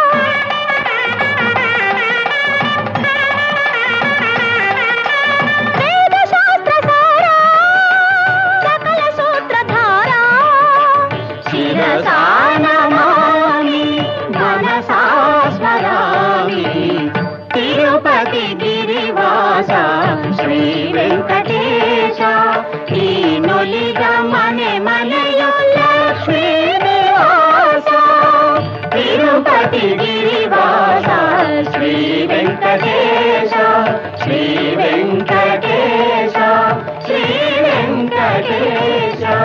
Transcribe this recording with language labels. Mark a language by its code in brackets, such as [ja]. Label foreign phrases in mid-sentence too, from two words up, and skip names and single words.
[sa] వేద శాస్త్ర సారా, సకల సూత్రధారా, శిరసా నమామి మనసా స్మరామి, తిరుపతి గిరివాస శ్రీ వెంకటేశ, [kn] ನೀನುಲಿದ ಮನೆ ಮನೆಯು ಲಕ್ಷ್ಮೀ ನಿವಾಸ, ತಿರುಪತಿ ಗಿರಿವಾಸ ಶ್ರೀ ವೆಂಕಟೇಶ, ಶ್ರೀ ವೆಂಕಟೇಶ, ಶ್ರೀ ವೆಂಕಟೇಶ.